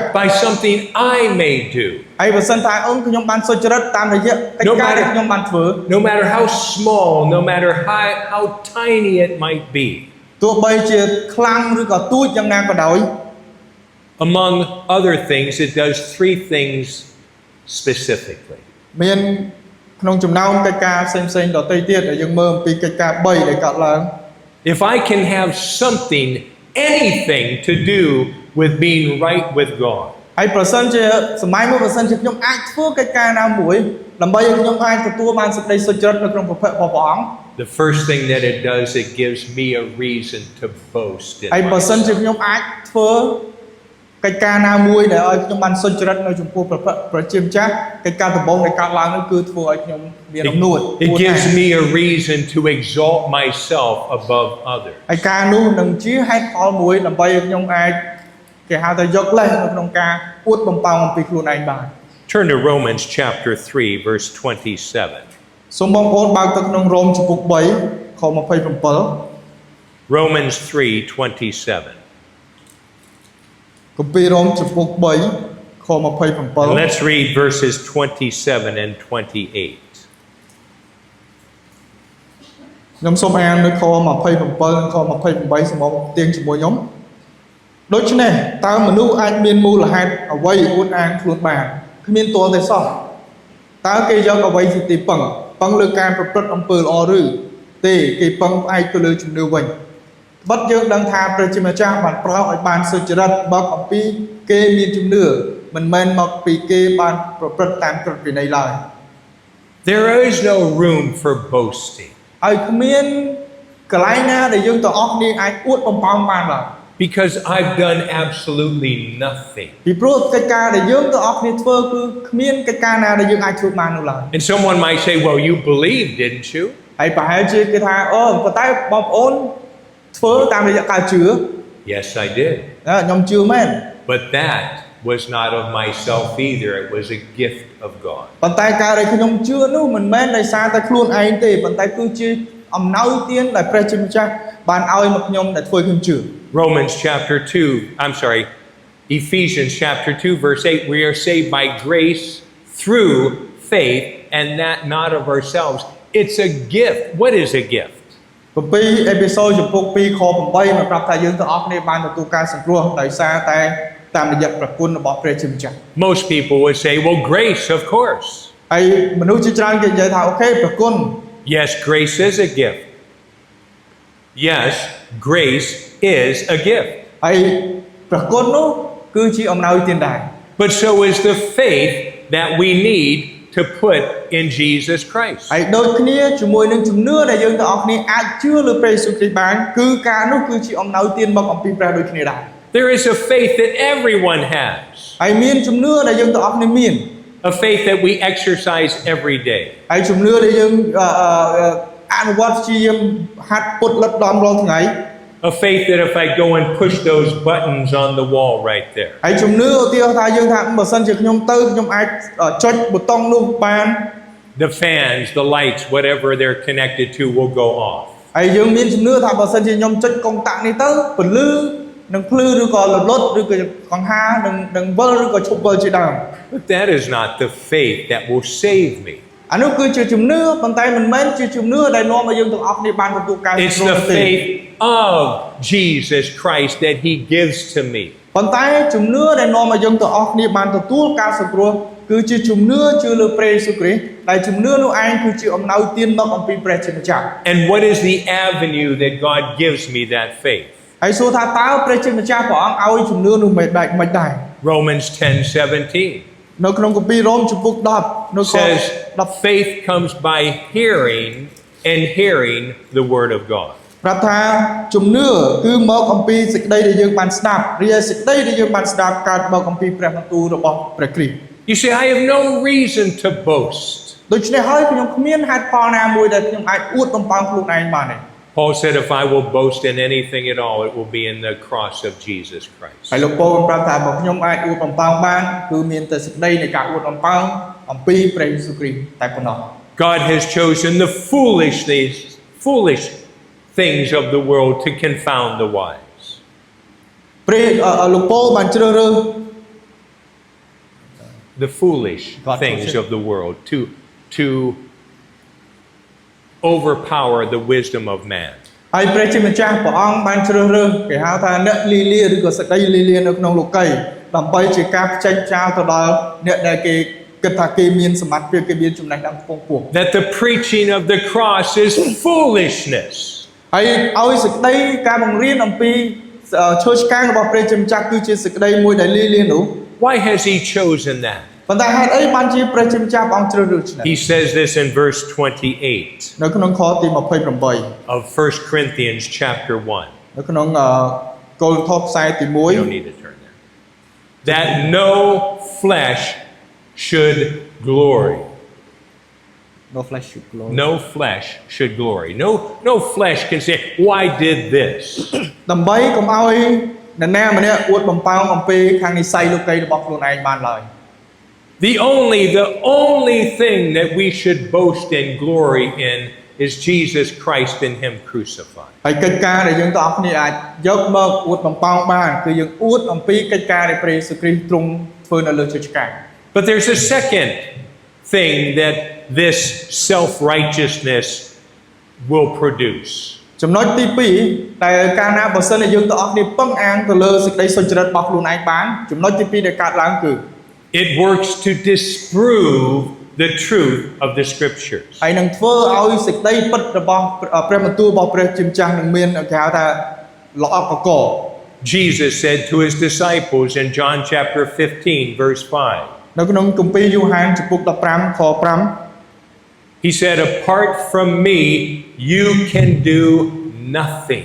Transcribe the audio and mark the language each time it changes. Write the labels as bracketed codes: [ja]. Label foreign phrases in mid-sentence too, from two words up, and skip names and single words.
[en] By something I may do. [km] ហើយបើសិនថាខ្ញុំបានសុចរិតតាមរយៈកិច្ចការដែលខ្ញុំបានធ្វើ [en] No matter how small, no matter how tiny it might be. [km] ទោះបីជាខ្លាំងឬក៏ទូចយ៉ាងណាក៏ដោយ [en] Among other things, it does three things specifically. [km] មានក្នុងចំណោមកិច្ចការផ្សេងៗដទៃទៀតដែលយើងមើលអំពីកិច្ចការ3ដែលកើតឡើង [en] If I can have something, anything to do with being right with God, [km] ហើយប្រសិនជាសម័យមួយប្រសិនជាខ្ញុំអាចធ្វើកិច្ចការណាមួយដើម្បីឲ្យខ្ញុំអាចទទួលបានសេចក្តីសុចរិតនៅក្នុងព្រះភ័ក្ត្ររបស់ព្រះអង្គ [en] the first thing that it does, it gives me a reason to boast in [km] ហើយបើសិនជា [en] myself. [km] ខ្ញុំអាចធ្វើកិច្ចការណាមួយដែលឲ្យខ្ញុំបានសុចរិតនៅចំពោះព្រះជាម្ចាស់កិច្ចការដំបូងដែលកើតឡើងនោះគឺធ្វើឲ្យខ្ញុំមានអំណួត [en] It gives me a reason to exalt myself above others. [km] ហើយការនោះនឹងជាហេតុផលមួយដើម្បីឲ្យខ្ញុំអាចគេហៅថាយកលេសនៅក្នុងការអួតបំផាំងអំពីខ្លួនឯងបាន [en] Turn to Romans chapter 3, verse 27. [km] សូមបងប្អូនបើកទៅក្នុងរ៉ូមចំពុក3ខ27 [en] Romans 3:27. [km] គម្ពីររ៉ូមចំពុក3ខ [en] And let's read verses 27 and 28. [km] ខ្ញុំសូមអាននៅខ27និងខ28សម្រាប់ទៀងជាមួយខ្ញុំដូច្នេះតើមនុស្សអាចមានមូលហេតុអ្វីអួតអាងខ្លួនបានគ្មានទាល់តែសោះតើគេយកអ្វីជាទីពឹងលើការប្រព្រឹត្តអំពើល្អឬទេគេពឹងផ្អែកទៅលើជំនឿវិញត្បិតយើងដឹងថាព្រះជាម្ចាស់បានប្រោសឲ្យបានសុចរិតមកអំពីគេមានជំនឿមិនមែនមកពីគេបានប្រព្រឹត្តតាមក្រឹតវិន័យឡើយ [en] There is no room for boasting [km] ហើយគ្មានកន្លែងណាដែលយើងទាំងអស់គ្នាអាចអួតបំផាំងបានឡើយ [en] because I've done absolutely nothing. [km] ពីព្រោះកិច្ចការដែលយើងទាំងអស់គ្នាធ្វើគឺគ្មានកិច្ចការណាដែលយើងអាចធ្វើបាននោះឡើយ [en] And someone might say, well, you believed, didn't you? [km] ហើយប្រហែលជាគេថាអូប៉ុន្តែបងប្អូនធ្វើតាមរយៈការជឿ [en] Yes, I did. [km] ខ្ញុំជឿមែន [en] But that was not of myself either. It was a gift of God. [km] ប៉ុន្តែការដែលខ្ញុំជឿនោះមិនមែនដោយសារតែខ្លួនឯងទេប៉ុន្តែគឺជាអំណោយទានដែលព្រះជាម្ចាស់បានឲ្យមកខ្ញុំដែលធ្វើខ្ញុំជឿ [en] Romans chapter 2, Ephesians chapter 2, verse 8, we are saved by grace through faith and that not of ourselves. It's a gift. What is a gift? [km] គម្ពីរអេពីសូតចំពុក2ខ8បានប្រាប់ថាយើងទាំងអស់គ្នាបានទទួលការសង្គ្រោះដោយសារតែតាមរយៈព្រះគុណរបស់ព្រះជាម្ចាស់ [en] Most people would say, well, grace, of course. [km] ហើយមនុស្សជាច្រើនគេនិយាយថាអូខេព្រះគុណ [en] Yes, grace is a gift. Yes, grace is a gift. [km] ហើយព្រះគុណនោះគឺជាអំណោយទានដែរ [en] But so is the faith that we need to put in Jesus Christ. [km] ហើយដូចគ្នាជាមួយនឹងជំនឿដែលយើងទាំងអស់គ្នាអាចជឿលើព្រះយេស៊ូវគ្រីស្ទបានគឺការនោះគឺជាអំណោយទានមកអំពីព្រះដូចគ្នាដែរ [en] There is a faith that everyone has. [km] ហើយមានជំនឿដែលយើងទាំងអស់គ្នាមាន [en] A faith that we exercise every day. [km] ហើយជំនឿដែលយើងអនុវត្តជាហាត់ពុតលិតដំរាល់ថ្ងៃ [en] A faith that if I go and push those buttons on the wall right there, [km] ហើយជំនឿឧទាហរណ៍ថាយើងថាបើសិនជាខ្ញុំទៅខ្ញុំអាចចុចប៊ូតុងនោះបាន [en] the fans, the lights, whatever they're connected to will go off. [km] ហើយយើងមានជំនឿថាបើសិនជាខ្ញុំចុចកុងតាក់នេះទៅពន្លឺនឹងភ្លឺឬក៏រលត់ឬក៏កង្ហានឹងវិលឬក៏ឈប់វិលជាដើម [en] But that is not the faith that will save me. [km] អានោះគឺជាជំនឿប៉ុន្តែមិនមែនជាជំនឿដែលនាំឲ្យយើងទាំងអស់គ្នាបានទទួលការសង្ [en] It's [km] គ្រោះ [en] the [km] ទេ [en] faith of Jesus Christ that He gives to me. [km] ប៉ុន្តែជំនឿដែលនាំឲ្យយើងទាំងអស់គ្នាបានទទួលការសង្គ្រោះគឺជាជំនឿជឿលើព្រះយេស៊ូវគ្រីស្ទដែលជំនឿនោះឯងគឺជាអំណោយទានមកអំពីព្រះជាម្ចាស់ [en] And what is the avenue that God gives me that faith? [km] ហើយសួរថាតើព្រះជាម្ចាស់ព្រះអង្គឲ្យជំនឿនោះមិនដែរ [en] Romans 10:17 [km] នៅក្នុងគម្ពីររ៉ូមចំពុក10នៅខ [en] says 10 faith comes by hearing and hearing the word of God. [km] ប្រាប់ថាជំនឿគឺមកអំពីសេចក្តីដែលយើងបានស្ដាប់រីឯសេចក្តីដែលយើងបានស្ដាប់កើតមកអំពីព្រះបន្ទូលរបស់ព្រះគ្រីស្ទ [en] You say, I have no reason to boast. [km] ដូច្នេះហើយខ្ញុំគ្មានហេតុផលណាមួយដែលខ្ញុំអាចអួតបំផាន់ខ្លួនឯងបានទេ [en] Paul said, if I will boast in anything at all, it will be in the cross of Jesus Christ. [km] ហើយលោកប៉ូលប្រាប់ថាបើខ្ញុំអាចអួតបំផាន់បានគឺមានតែសេចក្តីនៃការអួតបំផាន់អំពីព្រះយេស៊ូវគ្រីស្ទតែប៉ុណ្ណោះ [en] God has chosen the foolish things of the world to confound the wise. [km] ព្រះលោកប៉ូលបានជ្រើសរើស [en] The foolish God things chose it. of the world to overpower the wisdom of man. [km] ហើយព្រះជាម្ចាស់ព្រះអង្គបានជ្រើសរើសគេហៅថាអ្នកលីលាឬក៏សេចក្តីលីលានៅក្នុងលោកីដើម្បីជាការផ្ចេញចោលទៅដល់អ្នកដែលគេគិតថាគេមានសមត្ថភាពគេមានចំណេះដឹងខ្ពង់ខ្ពស់ [en] That the preaching of the cross is foolishness. [km] ហើយឲ្យសេចក្តីការបង្រៀនអំពីឈើឆ្កាងរបស់ព្រះជាម្ចាស់គឺជាសេចក្តីមួយដែលលីលានោះ [en] Why has he chosen that? [km] ប៉ុន្តែហេតុអីបានជាព្រះជាម្ចាស់ព្រះអង្គជ្រើសរើសឆ្នាំ [en] He says this in verse 28 [km] នៅក្នុងខទី28 [en] of 1 Corinthians chapter 1. [km] នៅក្នុងកូលថោខ្សែទី [en] You don't need to turn there. That no flesh should glory. 1 No flesh should glory No flesh should glory. No flesh can say, why did this? [km] ដើម្បីកុំឲ្យអ្នកណាម្នាក់អួតបំផាន់អំពីខាងនិស្ស័យលោកីរបស់ខ្លួនឯងបានឡើយ [en] The only thing that we should boast and glory in is Jesus Christ and Him crucified. [km] ហើយកិច្ចការដែលយើងទាំងអស់គ្នាអាចយកមកអួតបំផាន់បានគឺយើងអួតអំពីកិច្ចការដែលព្រះយេស៊ូវគ្រីស្ទទ្រង់ធ្វើនៅលើឈើឆ្កាង [en] But there's a second thing that this self-righteousness will produce. [km] ចំណុចទី2ដែលកាលណាបើសិនជាយើងទាំងអស់គ្នាពឹងអាងទៅលើសេចក្តីសុចរិតរបស់ខ្លួនឯងបានចំណុចទី2ដែលកើតឡើងគឺ [en] It works to disprove the truth of the scriptures. [km] ហើយនឹងធ្វើឲ្យសេចក្តីពិតរបស់ព្រះបន្ទូលរបស់ព្រះជាម្ចាស់នឹងមានគេហៅថាល្អកក [en] Jesus said to his disciples in John chapter 15 verse 5. [km] នៅក្នុងគម្ពីរយូហានចំពុក15ខ5 [en] He said, apart from me, you can do nothing.